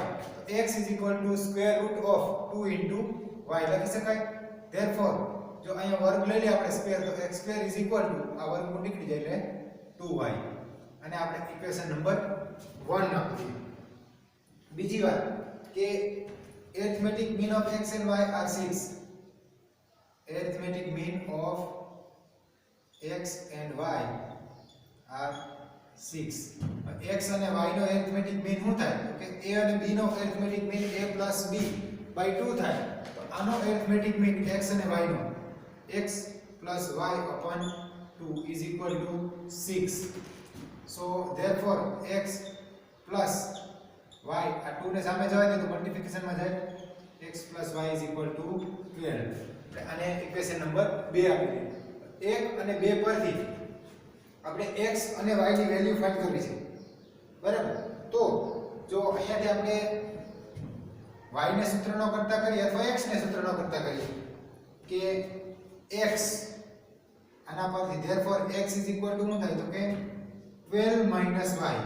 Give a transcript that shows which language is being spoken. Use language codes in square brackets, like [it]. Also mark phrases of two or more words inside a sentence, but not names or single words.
[gu] તો x = √2 * y લખી શકાય. ધેરફોર જો અહીંયા વર્ગ લઈ લે આપણે સ્ક્વેર તો x² = આ વર્ગમૂળ નીકળી જાય એટલે 2y. અને આપણે [en] equation number [gu] 1 નાખીએ. બીજી વાત કે [en] arithmetic mean of x and y are 6. Arithmetic mean of x and y are 6. [gu] x અને y નો [en] arithmetic mean [gu] શું થાય તો કે a અને b નો [en] arithmetic mean [gu] a + b/2 થાય. તો આનો [en] arithmetic mean [gu] x અને y નો x + y/2 = 6. [en] So therefore x plus y [gu] આ 2 ને સામે જવા દે તો મલ્ટીપ્લિકેશન માં જાય x + y = 12. આને [en] equation number [gu] 2 આપી દઈએ. 1 અને 2 પરથી આપણે x અને y ની [en] value find [gu] કરવી છે બરાબર. તો જો અહીંયાથી આપણે y ને સૂત્રનો કરતા કરીએ અથવા x ને સૂત્રનો કરતા કરીએ કે x આના પરથી therefore x = શું થાય તો કે 12 - y.